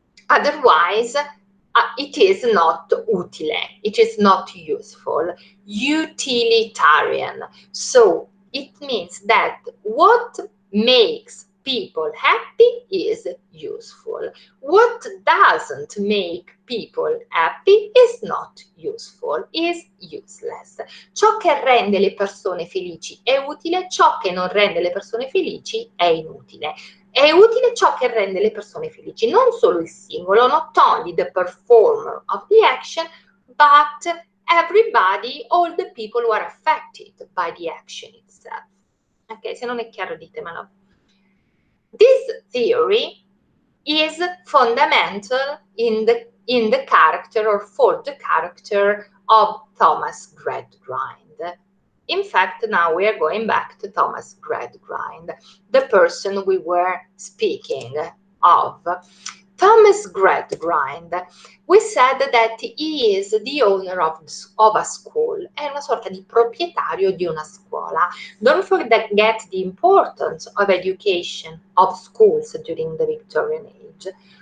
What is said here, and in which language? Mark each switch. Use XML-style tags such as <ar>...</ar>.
<en>Otherwise, it is not utile, it is not useful, utilitarian. So it means that what makes people happy is useful. What doesn't make people happy is not useful, is useless.</en> <it>Ciò che rende le persone felici è utile, ciò che non rende le persone felici è inutile. È utile ciò che rende le persone felici, non solo il singolo,</it> <en>not only the performer of the action, but everybody, all the people who are affected by the action itself.</en> <it>Ok, se non è chiaro ditemelo.</it> <en>This theory is fundamental in the character, or for the character, of Thomas Gradgrind. In fact, now we are going back to Thomas Gradgrind, the person we were speaking of. Thomas Gradgrind, we said that he is the owner of a school,</en> <it>è una sorta di proprietario di una scuola.</it> <en>Don't forget the importance of education, of schools during the Victorian age.</en>